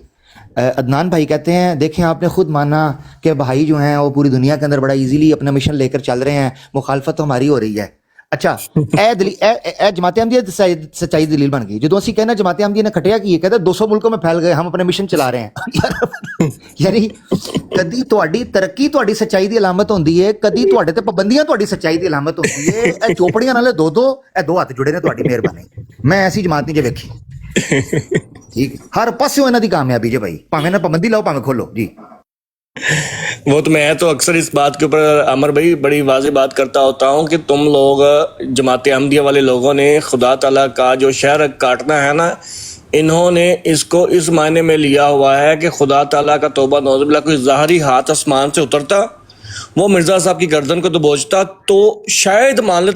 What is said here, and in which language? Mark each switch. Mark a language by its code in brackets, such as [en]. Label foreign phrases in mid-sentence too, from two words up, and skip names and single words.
[ur] عدنان بھائی کہتے ہیں دیکھیں آپ نے خود مانا کہ بھائی جو ہیں وہ پوری دنیا کے اندر بڑا ایزیلی اپنا مشن لے کر چل رہے ہیں، مخالفت تو ہماری ہو رہی ہے. [pa] اچھا اے جماعت احمدیہ سچائی دلیل بن گئی جدوں اسی کہنا جماعت احمدیہ نے کھٹیا کی [ur] کہتے 200 ملکوں میں پھیل گئے، ہم اپنے مشن چلا رہے ہیں. [pa] یعنی کدی تہاڈی ترقی تہاڈی سچائی دی علامت ہوندی ہے، کدی تہاڈے تے پابندیاں تہاڈی سچائی دی علامت ہوندی ہے. اے چوپڑیاں نالے دو ہاتھ جڑے نے تہاڈی مہربانی. میں ایسی جماعت نہیں جے ویکھی. ٹھیک ہر پاسوں انہاں دی کامیابی جے بھائی، پاویں نہ پابندی لاؤ پاویں کھولو. جی [ur] وہ تو میں تو اکثر اس بات کے اوپر عمر بھائی بڑی واضح بات کرتا ہوتا ہوں کہ تم لوگ جماعت احمدیہ والے لوگوں نے خدا تعالیٰ کا جو شہر کاٹنا ہے نا، انہوں نے اس کو اس معنی میں لیا ہوا ہے کہ خدا تعالیٰ کا توبہ [ar] نعوذ باللہ [ur] کوئی ظاہری ہاتھ آسمان سے اترتا وہ مرزا صاحب کی گردن کو دبوچتا تو شاید مان لیتے.